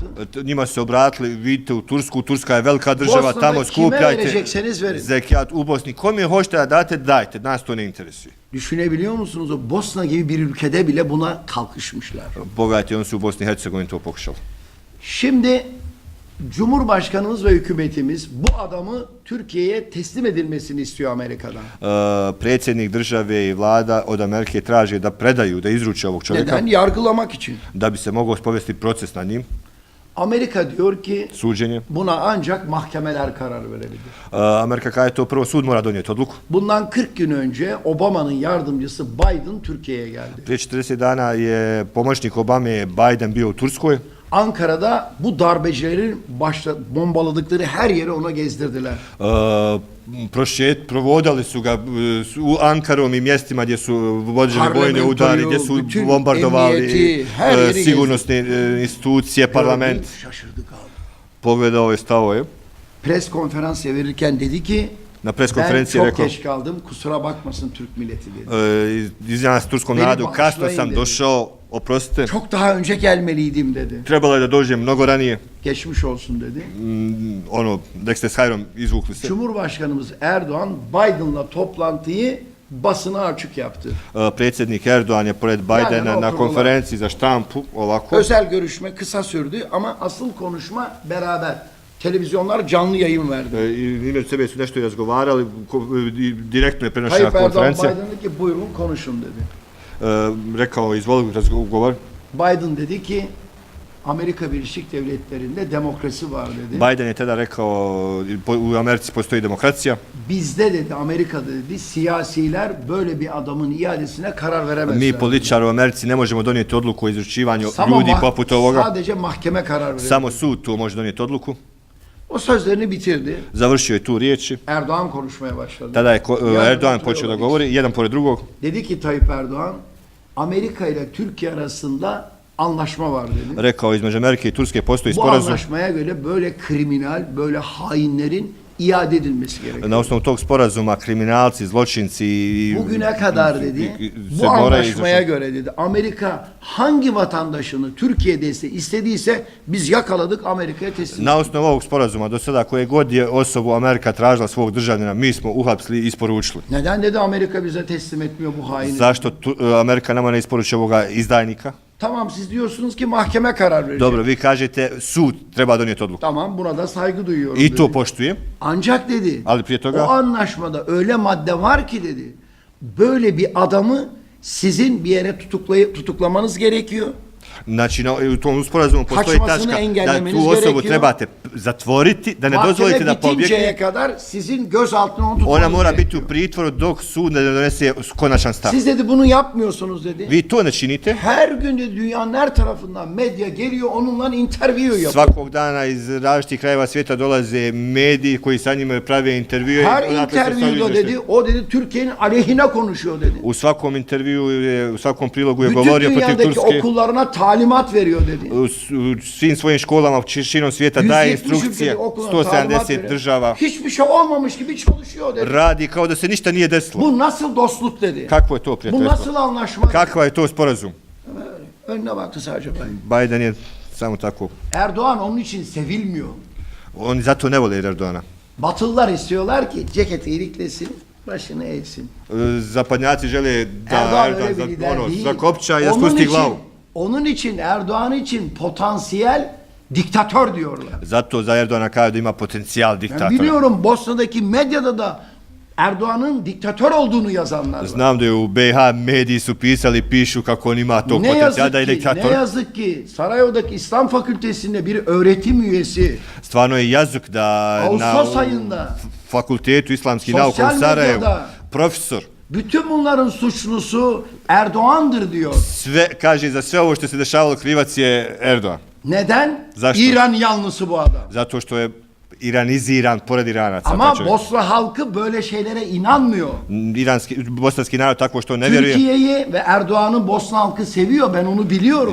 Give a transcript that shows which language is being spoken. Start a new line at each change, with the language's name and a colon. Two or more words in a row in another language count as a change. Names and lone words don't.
Bosnian: Njima su se obratili, vidite u Tursku, Turska je velika država,
Turkish: Bosna'da
Bosnian: tamo kime skupljajte
Turkish: verecekseniz verin.
Bosnian: zekijat u Bosni. Kome hoćete da date, dajte, nas to ne interesuje.
Turkish: Düşünebiliyor musunuz? O Bosna gibi bir ülkede bile buna kalkışmışlar.
Bosnian: Pogledajte, oni su u Bosni i Hercegovini to pokušali.
Turkish: Şimdi Cumhurbaşkanımız ve hükümetimiz bu adamı Türkiye'ye teslim edilmesini istiyor Amerika'dan.
Bosnian: Predsjednik države i vlada od Amerike traže da predaju, da izruče ovog čovjeka,
Turkish: Neden? Yargılamak için.
Bosnian: da bi se mogao sprovesti proces nad njim,
Turkish: Amerika diyor ki
Bosnian: suđenje.
Turkish: buna ancak mahkemeler karar verebilir.
Bosnian: Amerika kaže to prvo sud mora donijeti odluku.
Turkish: Bundan 40 gün önce Obama'nın yardımcısı Biden Türkiye'ye geldi.
Bosnian: Prije 40 dana je pomoćnik Obame Biden bio u Turskoj.
Turkish: Ankara'da bu darbecilerin bombaladıkları her yeri ona gezdirdiler.
Bosnian: Provodali su ga u Ankarom i mjestima gdje su vođeni vojne udari, gdje su
Turkish: bütün
Bosnian: bombardovali
Turkish: emniyeti, her yeri
Bosnian: sigurnosne institucije, parlament.
Turkish: Gördü, şaşırdı kaldı.
Bosnian: Pogledao je, stao je.
Turkish: Pres konferansı verirken dedi ki
Bosnian: Na pres
Turkish: ben
Bosnian: konferenciji
Turkish: çok
Bosnian: rekao,
Turkish: geç kaldım kusura bakmasın Türk milleti dedi.
Bosnian: izvinjavam se turskom
Turkish: Beni
Bosnian: narodu, kasno
Turkish: bağışlayın
Bosnian: sam
Turkish: dedi.
Bosnian: došao, oprostite,
Turkish: Çok daha önce gelmeliydim dedi.
Bosnian: trebalo je da dođem mnogo ranije,
Turkish: Geçmiş olsun dedi.
Bosnian: Dexter s Hajrom izvukli se.
Turkish: Cumhurbaşkanımız Erdoğan Biden'la toplantıyı basına açık yaptı.
Bosnian: Predsjednik Erdoğan je pored Bidena
Turkish: Yani
Bosnian: na
Turkish: oturdular.
Bosnian: konferenciji za štampu ovako.
Turkish: Özel görüşme kısa sürdü ama asıl konuşma beraber. Televizyonlar canlı yayın verdi.
Bosnian: Između sebe su nešto i razgovarali, direktno je prenošena Tayyip Erdoğan konferencija.
Turkish: Biden dedi ki buyurun konuşun dedi.
Bosnian: Rekao, izvoli razgovor.
Turkish: Biden dedi ki Amerika Birleşik Devletleri'nde demokrasi var dedi.
Bosnian: Biden je tada rekao, u Americi postoji demokracija.
Turkish: Bizde dedi Amerika'da dedi siyasiler böyle bir adamın iadesine karar veremezler.
Bosnian: Mi političari u Americi ne možemo donijeti odluku o izručivanju Samo ljudi poput ovoga.
Turkish: sadece mahkeme karar verir.
Bosnian: Samo sud tu može donijeti odluku.
Turkish: O sözlerini bitirdi.
Bosnian: Završio je tu riječi.
Turkish: Erdoğan konuşmaya başladı.
Bosnian: Tada je
Turkish: Yarın Erdoğan oturuyorlar
Bosnian: počeo da
Turkish: ikisi.
Bosnian: govori, jedan pored drugog.
Turkish: Dedi ki Tayyip Erdoğan, Amerika ile Türkiye arasında anlaşma var dedi.
Bosnian: Rekao između Amerike i Turske postoji
Turkish: Bu
Bosnian: sporazum.
Turkish: anlaşmaya göre böyle kriminal, böyle hainlerin iade edilmesi gerekiyor.
Bosnian: Na osnovu tog sporazuma kriminalci, zločinci
Turkish: Bugüne kadar dedi,
Bosnian: se
Turkish: bu
Bosnian: moraju
Turkish: anlaşmaya
Bosnian: izvršiti.
Turkish: göre dedi, Amerika hangi vatandaşını Türkiye'de istediyse biz yakaladık, Amerika'ya teslim
Bosnian: Na osnovu ovog sporazuma do sada koje god je osobu Amerika tražila svog državljana, mi smo uhapsili i isporučili.
Turkish: Neden dedi Amerika bize teslim etmiyor bu haini?
Bosnian: Zašto Amerika nama ne isporučuje ovoga izdajnika?
Turkish: Tamam, siz diyorsunuz ki mahkeme karar verecek.
Bosnian: Dobro, vi kažete sud treba donijeti odluku.
Turkish: Tamam, buna da saygı duyuyorum.
Bosnian: I to
Turkish: dedi.
Bosnian: poštujem.
Turkish: Ancak dedi,
Bosnian: Ali prije toga-
Turkish: o anlaşmada öyle madde var ki dedi, böyle bir adamı sizin bir yere tutuklamanız gerekiyor.
Bosnian: Znači, u tom sporazumu postoji
Turkish: Kaçmasını
Bosnian: tačka da
Turkish: engellemeniz
Bosnian: tu osobu
Turkish: gerekiyor.
Bosnian: trebate zatvoriti, da ne dozvolite da
Turkish: Mahkeme bitinceye
Bosnian: pobjegne.
Turkish: kadar sizin gözaltına onu tutmanız Ona
Bosnian: mora biti
Turkish: gerekiyor.
Bosnian: u pritvoru dok sud ne donese konačan stav.
Turkish: Siz dedi bunu yapmıyorsunuz dedi.
Bosnian: Vi to ne činite.
Turkish: Her gün de dünyanın her tarafından medya geliyor, onunla intervju yapıyor.
Bosnian: Svakog dana iz različitih krajeva svijeta dolaze mediji koji sa njima prave intervjue.
Turkish: Her
Bosnian: i odatle se stavljaju
Turkish: intervjuda
Bosnian: izvještaje.
Turkish: dedi, o dedi Türkiye'nin aleyhine konuşuyor dedi.
Bosnian: U svakom intervju, u svakom prilogu je
Turkish: Bütün
Bosnian: govorio protiv
Turkish: dünyadaki
Bosnian: Turske.
Turkish: okullarına talimat veriyor dedi.
Bosnian: U svim svojim školama širom svijeta daje 170 instrukcije.
Turkish: ülkede okullarına talimat 170 veriyor.
Bosnian: država
Turkish: Hiçbir şey olmamış gibi çalışıyor dedi.
Bosnian: radi kao da se ništa nije desilo.
Turkish: Bu nasıl dostluk dedi.
Bosnian: Kakvo je to
Turkish: Bu
Bosnian: prijateljstvo?
Turkish: nasıl anlaşma?
Bosnian: Kakva je to sporazum?
Turkish: Önüne baktı sadece Biden.
Bosnian: Biden je samo tako.
Turkish: Erdoğan onun için sevilmiyor.
Bosnian: Oni zato ne vole Erdoğana.
Turkish: Batılılar istiyorlar ki ceketi iliklesin, başını eğsin.
Bosnian: Zapadnjaci žele da
Turkish: Erdoğan Erdoğan öyle bir lider değil.
Bosnian: zakopča i da
Turkish: Onun
Bosnian: spusti
Turkish: için-
Bosnian: glavu.
Turkish: Onun için Erdoğan için potansiyel diktatör diyorlar.
Bosnian: Zato za Erdoğana kažu da ima potencijal
Turkish: Ben
Bosnian: diktatora.
Turkish: biliyorum Bosna'daki medyada da Erdoğan'ın diktatör olduğunu yazanlar var.
Bosnian: Znam da je u BiH mediji su pisali, pišu kako on ima tog
Turkish: Ne
Bosnian: potencijala da je
Turkish: yazık ki, ne
Bosnian: diktator.
Turkish: yazık ki Saraybosna'daki İslam Fakültesi'nde bir öğretim üyesi
Bosnian: Stvarno je jazuk da
Turkish: Ağustos
Bosnian: na
Turkish: ayında
Bosnian: fakultetu islamskih
Turkish: sosyal
Bosnian: nauka u Sarajevu
Turkish: medyada
Bosnian: profesor
Turkish: bütün bunların suçlusu Erdoğan'dır diyor.
Bosnian: sve kaže za sve ovo što se dešavalo krivac je Erdoğan.
Turkish: Neden?
Bosnian: Zašto?
Turkish: İran yanlısı bu adam.
Bosnian: Zato što je iraniziran pored Iranaca.
Turkish: Ama
Bosnian: taj čovjek.
Turkish: Bosna halkı böyle şeylere inanmıyor.
Bosnian: Bosanski narod tako što ne vjeruje.
Turkish: Türkiye'yi ve Erdoğan'ı Bosna halkı seviyor, ben onu biliyorum.